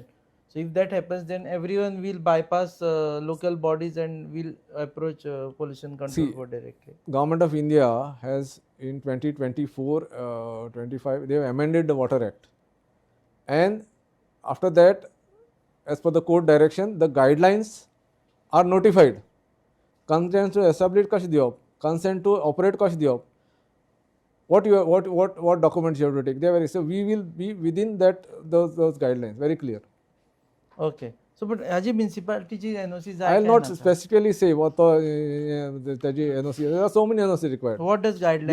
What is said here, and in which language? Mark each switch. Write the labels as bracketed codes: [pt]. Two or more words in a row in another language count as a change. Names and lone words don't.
[en] So if that happens, then everyone will bypass local bodies and will approach Pollution Control Board directly. Government of India has in 2024-25, they have amended the Water Act. And after that, as per the court direction, the guidelines are notified. Consent to establish [kok] कशें दिवप, [en] consent to operate [kok] कशें दिवप, [en] what documents you have to take. They are very, so we will be within that those guidelines, very clear. Okay. So but haji municipality ji NOC I will not specifically say what the NOC. There are so many NOC required. What does guidelines